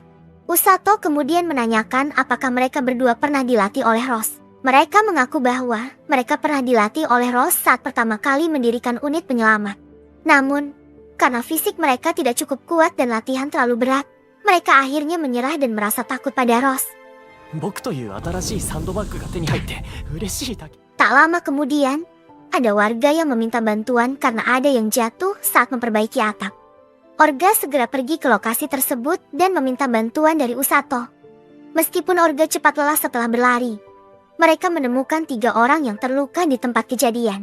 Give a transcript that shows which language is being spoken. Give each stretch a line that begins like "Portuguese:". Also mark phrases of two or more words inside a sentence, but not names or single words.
Indonesian: Usato kemudian menanyakan apakah mereka berdua pernah dilatih oleh Rose. Mereka mengaku bahwa mereka pernah dilatih oleh Rose saat pertama kali mendirikan unit penyelamat. Namun, karena fisik mereka tidak cukup kuat dan latihan terlalu berat, mereka akhirnya menyerah dan merasa takut pada Rose.
Japanese: 僕という新しいサンドバッグが手に入って嬉しいだけ。
Indonesian: Tak lama kemudian, ada warga yang meminta bantuan karena ada yang jatuh saat memperbaiki atap. Orga segera pergi ke lokasi tersebut dan meminta bantuan dari Usato. Meskipun Orga cepat lelah setelah berlari, mereka menemukan 3 orang yang terluka di tempat kejadian.